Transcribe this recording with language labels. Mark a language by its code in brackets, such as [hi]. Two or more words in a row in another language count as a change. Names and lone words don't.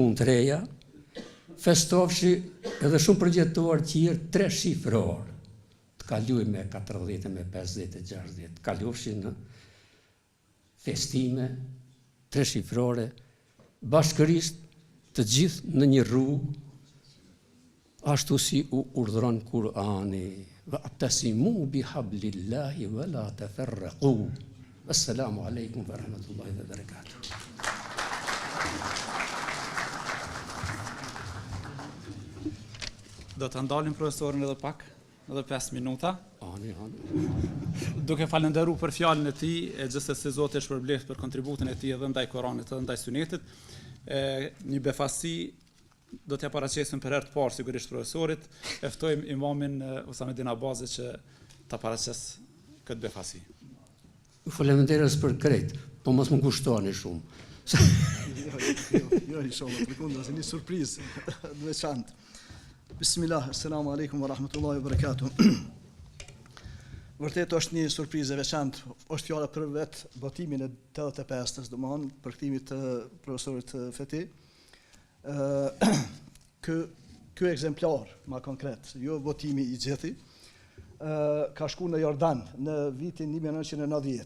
[sq] punë të reja, festofshi edhe shumë përgjithëtuar tjerë 3 shifror, të kaluj me 40, me 50, 60, të kalofshi në festime 3 shifrore, bashkërisht të gjithë në një rrugë, ashtu si u urdhëron Kur'ani, [ar] واعتصموا بحبل الله ولا تفرقوا. السلام عليكم ورحمة الله وبركاته. [sq] Do të ndalim profesorin edhe pak, edhe 5 minuta. Ani. Duke falenderuar për fjalën e tij, e gjithsesi Zoti e shpërbleft për kontributin e tij edhe ndaj Kuranit edhe ndaj Sunetit. Një befasi do t'ja paraqisim për herë të parë sigurisht profesorit, e ftojmë imamin Usamedin Abazi që ta paraqes këtë befasi. Ju faleminderes për krejt, po mos më kushtoni shumë. Jo, inshallah, përkundër, një surprizë të veçantë. [ar] بسم الله، السلام عليكم ورحمة الله وبركاته. [sq] Vërtet është një surprizë e veçantë, është fjala për vetë botimin e 85-s, domethënë përkthimit të profesorit Feti. Ky ekzemplar, më konkret, jo votimi I gjithi, ka shku në Jordan në vitin 1990.